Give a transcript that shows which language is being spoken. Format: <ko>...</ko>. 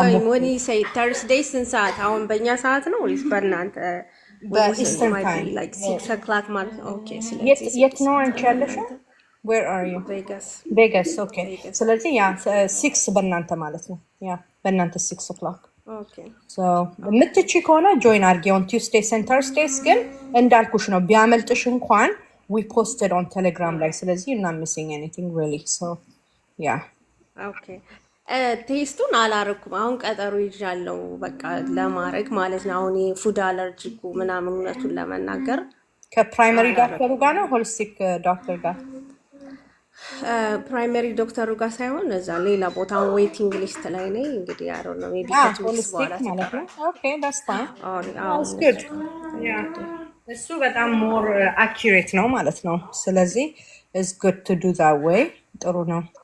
<en>when you say Thursday</en> <am>ስንት ሰዓት አሁን በእኛ ሰዓት ነው ወይስ በእናንተ በኢስተርን ታይም</am> <en>like 6 o'clock</en> <am>ማለት ነው ኦኬ ስለዚህ የት ነው አንቺ ያለሽው</am> <en>where are you</en> <am>Vegas okay ስለዚህ ያ 6 በእናንተ ማለት ነው ያ በእናንተ 6 o'clock</am> <en>okay so</en> <am>ምትቺ ከሆነ ጆይን አድርጊ</am> <en>on Tuesdays and Thursdays</en> <am>ግን እንዳልኩሽ ነው ቢያመልጥሽ እንኳን</am> <en>we posted on Telegram</en> <am>ላይ ስለዚህ</am> <en>you're not missing anything really so yeah</en> <am>okay ቴስቱን አላረኩም አሁን ቀጠሮ ይዣለው በቃ ለማድረግ ማለት ነው አሁን ፉድ አለርጂኩ ምናምን እውነቱን ለመናገር ከፕራይመሪ ዶክተሩ ጋር ነው ሆሊስቲክ ዶክተር ጋር ፕራይመሪ ዶክተሩ ጋር ሳይሆን እዛ ሌላ ቦታ ዌቲንግ ሊስት ላይ ነኝ እንግዲህ</am> <en>I don't know maybe</en> <am>ሆሊስቲክ ማለት ነው</am> <en>okay that's fine that's good yeah</en> <am>እሱ በጣም</am> <en>more accurate</en> <am>ነው ማለት ነው ስለዚህ</am> <en>it's good to do that way</en> <am>ጥሩ ነው</am>